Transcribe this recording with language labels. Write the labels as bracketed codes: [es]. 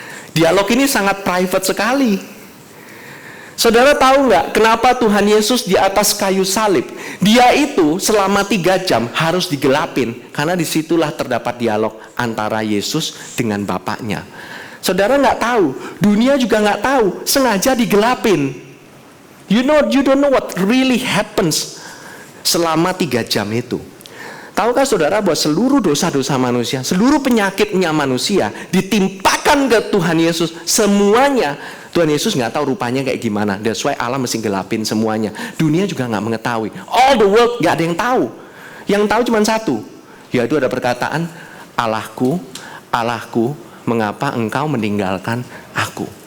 [id] Dialog ini sangat private sekali. Saudara tahu nggak kenapa Tuhan Yesus di atas kayu salib? Dia itu selama 3 jam harus digelapin, karena disitulah terdapat dialog antara Yesus dengan Bapaknya. Saudara nggak tahu, dunia juga nggak tahu, sengaja digelapin. [en] You don't know what really happens [id] selama 3 jam itu. Tahukah saudara bahwa seluruh dosa-dosa manusia, seluruh penyakitnya manusia ditimpakan ke Tuhan Yesus, semuanya. Tuhan Yesus nggak tahu rupanya kayak gimana. [en] That's why [id] Allah mesti gelapin semuanya. Dunia juga nggak mengetahui. [en] All the world [id] nggak ada yang tahu. Yang tahu cuma satu, yaitu ada perkataan, Allahku, Allahku, mengapa engkau meninggalkan aku?